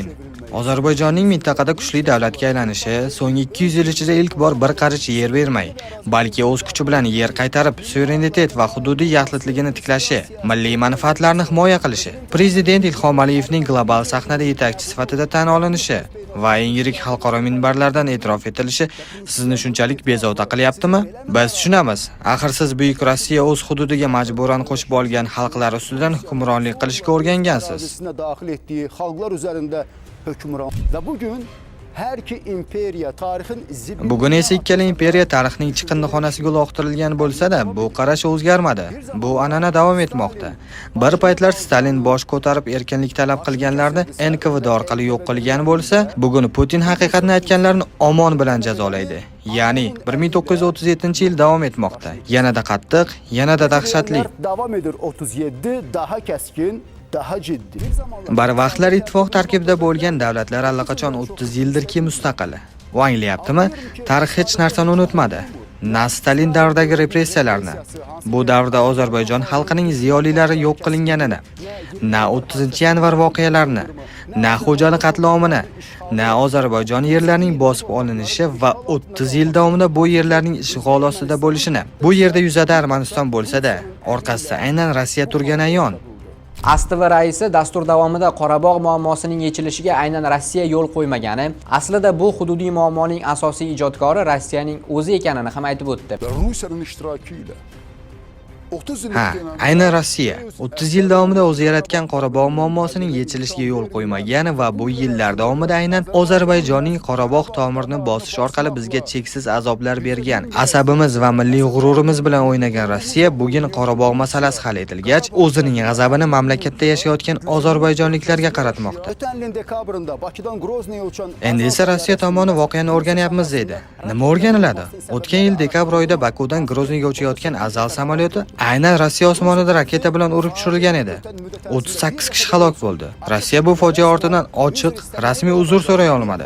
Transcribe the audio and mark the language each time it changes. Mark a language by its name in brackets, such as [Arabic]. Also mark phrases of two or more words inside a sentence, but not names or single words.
[Uzbek] Ozarbayjonning mintaqada kuchli davlatga aylanishi so'nggi 200 yil ichida ilk bor bir qarich yer bermay, balki o'z kuchi bilan yer qaytarib, suverenitet va hududiy yaxlitligini tiklashi, milliy manfaatlarni himoya qilishi, prezident Ilhom Aliyevning global sahnada yetakchi sifatida tan olinishi va eng yirik xalqaro minbarlardan e'tirof etilishi sizni shunchalik bezovta qilyaptimi? Biz tushunamiz. Axir siz buyuk Rossiya o'z hududiga majburan qo'shib olgan xalqlar ustidan hukmronlik qilishga o'rgangansiz. [Azerbaijani] Daxil etdiyi xalqlar üzərində hökmran. Və bugün hər iki imperiya tarixin zibi... [Uzbek] Bugun esa ikkala imperiya tarixning chiqindixonasiga uloqtirilgan bo'lsa-da, bu qarash o'zgarmadi. Bu an'ana davom etmoqda. Bir paytlar Stalin bosh ko'tarib erkinlik talab qilganlarni NKVD orqali yo'q qilgan bo'lsa, bugun Putin haqiqatni aytganlarni omon bilan jazolaydi. Ya'ni 1937-yil davom etmoqda. Yanada qattiq, yanada dahshatli. [Azerbaijani] Davom edir 37, daha keskin, daha ciddi. [Uzbek] Bir vaqtlar ittifoq tarkibida bo'lgan davlatlar allaqachon 30 yildirki mustaqil. U anglayaptimi? Tarix hech narsani unutmadi. Na Stalin davridagi repressiyalarni, bu davrda Ozarbayjon xalqining ziyolilari yo'q qilinganini, na 30-yanvar voqealarini, na Xo'jali qatlomini, na Ozarbayjon yerlarining bosib olinishi va 30 yil davomida bu yerlarning ishg'ol ostida bo'lishini. Bu yerda yuzada Armaniston bo'lsa-da, orqasida aynan Rossiya turgani ayon. ASTV raisi dastur davomida Qorabog' muammosining yechilishiga aynan Rossiya yo'l qo'ymagani, aslida bu hududiy muammoning asosiy ijodkori Rossiyaning o'zi ekanini ham aytib o'tdi. [Azerbaijani] Rusiyanın iştirakı ilə [Uzbek] aynan Rossiya 30 yil davomida o'zi yaratgan Qorabog' muammosining yechilishiga yo'l qo'ymagani va bu yillar davomida aynan Ozarbayjonning Qorabog' tomirini bosish orqali bizga cheksiz azoblar bergan. Asabimiz va milliy g'ururimiz bilan o'ynagan Rossiya bugun Qorabog' masalasi hal etilgach, o'zining g'azabini mamlakatda yashayotgan ozarbayjonliklarga qaratmoqda. [Azerbaijani] Ötən ilin dekabrında Bakıdan Grozniyaya uçan... [Uzbek] Endi esa Rossiya tomoni voqeani o'rganyapmiz deydi. Nima o'rganiladi? O'tgan yil dekabr oyida Bakudan Grozniyga uchayotgan Azal samolyoti aynan Rossiya osmonida raketa bilan urib tushirilgan edi. 38 kishi halok bo'ldi. Rossiya bu fojia ortidan ochiq, rasmiy uzr so'ray olmadi.